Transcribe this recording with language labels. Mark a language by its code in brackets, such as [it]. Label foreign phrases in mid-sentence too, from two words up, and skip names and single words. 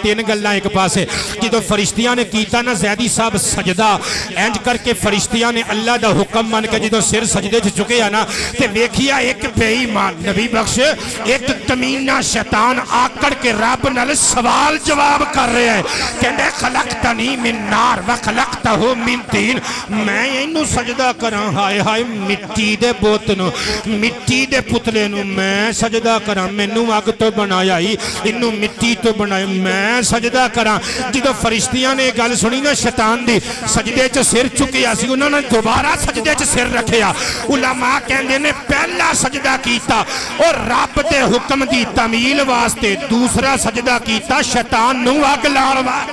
[pa] تین گلاں ایک پاسے جدوں فرشتیاں نے کیتا نا زیدی صاحب سجدہ اینج کر کے فرشتیاں نے اللہ دا حکم مان کے جدوں سر سجدے چ چکے آنا تے ویکھیا ایک بے ایمان نبی بخش ایک کمینہ شیطان آکڑ کے رب نال سوال جواب کر رہے ہیں کہندے [ar] خلقتنی من نار و خلقتہ من تین [pa] میں انہوں سجدہ کراں ہائے ہائے مٹی دے بوتنوں مٹی دے پتلے نوں میں سجدہ کراں مینوں اگ تو بنایا ہی انہوں مٹی تو بنایا میں سجدہ کراں جدوں فرشتیاں نے گل سنی نا شیطان دی سجدے چ سر چکیا سی انہوں نے دوبارہ سجدے چ سر رکھیا علماء کہندے نے پہلا سجدہ کیتا اور رب دے حکم دی تعمیل واسطے دوسرا سجدہ کیتا شیطان نو اگ لاؤ